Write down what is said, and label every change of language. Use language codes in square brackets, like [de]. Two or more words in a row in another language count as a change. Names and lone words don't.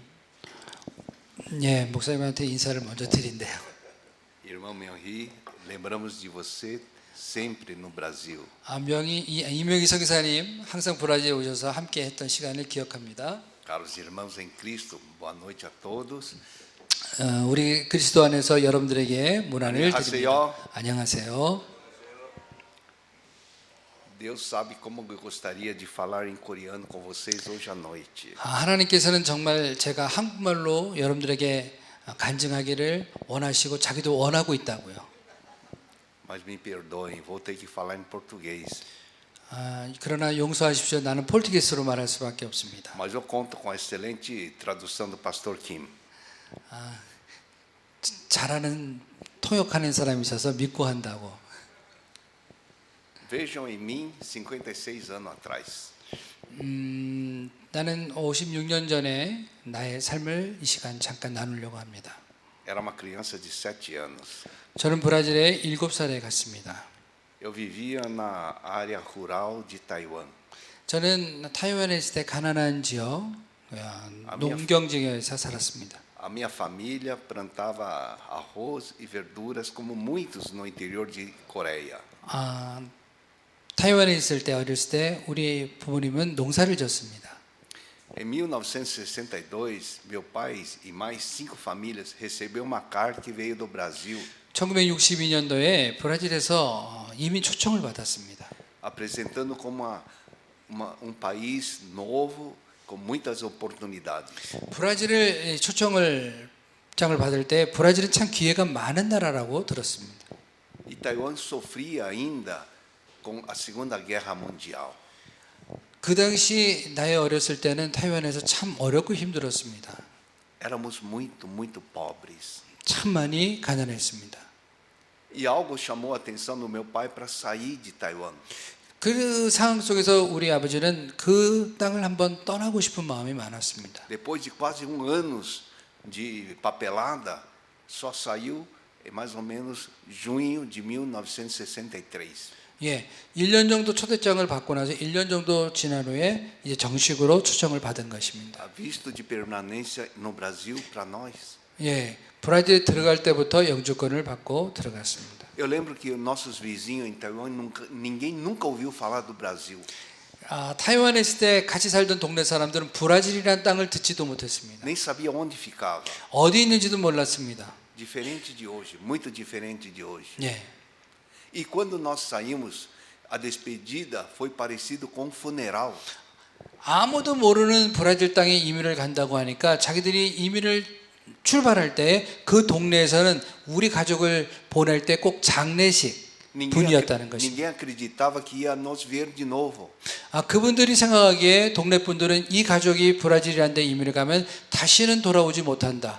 [ko] 예, 목사님한테 인사를 먼저 드린대요. [pt] irmão Henri, lembramos de você sempre no Brasil. [ko] 이명희 선교사님 항상 브라질에 오셔서 함께 했던 시간을 기억합니다. [pt] Caros irmãos em Cristo, boa noite a todos. [ko] 우리 그리스도 안에서 여러분들에게 문안을 드립니다. 안녕하세요. 안녕하세요. [pt] Deus sabe como eu gostaria de falar em coreano com vocês hoje à noite. [ko] 하나님께서는 정말 제가 한국말로 여러분들에게 간증하기를 원하시고 자기도 원하고 있다고요. [pt] Mas me perdoem, vou ter que falar em português. [ko] 그러나 용서하십시오. 나는 포르투기스로 말할 수밖에 없습니다. [pt] Mas eu conto com a excelente tradução do pastor Kim. [ko] 잘하는 통역하는 사람이 있어서 믿고 한다고. [pt] Vejam em mim 56 anos atrás. [ko] 나는 56년 전에 나의 삶을 이 시간 잠깐 나누려고 합니다. [pt] Era uma criança de 7 anos. [ko] 저는 브라질에 7살에 갔습니다. [pt] Eu vivia na área rural de Taiwan. [ko] 저는 타이완에 있을 때 가난한 지역, 농경 지역에서 살았습니다. [pt] A minha família plantava arroz e verduras como muitos no interior de Coreia. [ko] 타이완에 있을 때 어렸을 때 우리 부모님은 농사를 졌습니다. [pt] Em 1962, meu pai e mais 5 famílias recebeu uma carta que veio do Brasil, [ko] 1962년도에 브라질에서 이민 초청을 받았습니다. [pt] apresentando como um país novo com muitas oportunidades. [ko] 브라질을 초청장을 받을 때 브라질은 참 기회가 많은 나라라고 들었습니다. [pt] E Taiwan sofria ainda com a Segunda Guerra Mundial. [ko] 그 당시 나의 어렸을 때는 타이완에서 참 어렵고 힘들었습니다. [pt] Éramos muito pobres. [ko] 참 많이 가난했습니다. [pt] E algo chamou a atenção do meu pai para sair de Taiwan. [ko] 그 상황 속에서 우리 아버지는 그 땅을 한번 떠나고 싶은 마음이 많았습니다. [pt] Depois de quase anos de papelada, só saiu em mais ou menos junho de 1963. [ko] 예, 1년 정도 초대장을 받고 나서 1년 정도 지난 후에 이제 정식으로 초청을 받은 것입니다. [pt] A visto de permanência no Brasil para nós. [ko] 예, 브라질에 들어갈 때부터 영주권을 받고 들어갔습니다. [pt] Eu lembro que nossos vizinhos em Taiwan ninguém nunca ouviu falar do Brasil. [ko] 타이완에 있을 때 같이 살던 동네 사람들은 브라질이라는 땅을 듣지도 못했습니다. [pt] Nem sabia onde ficava. [ko] 어디 있는지도 몰랐습니다. [pt] Diferente de hoje, muito diferente de hoje. [ko] 예. [pt] E quando nós saímos, a despedida foi parecido com um funeral. [ko] 아무도 모르는 브라질 땅에 이민을 간다고 하니까 자기들이 이민을 출발할 때 그 동네에서는 우리 가족을 보낼 때 꼭 장례식 분이었다는 것입니다. [pt] Ninguém acreditava que ia nos ver de novo. [ko] 그분들이 생각하기에 동네 분들은 이 가족이 브라질이라는 데 이민을 가면 다시는 돌아오지 못한다.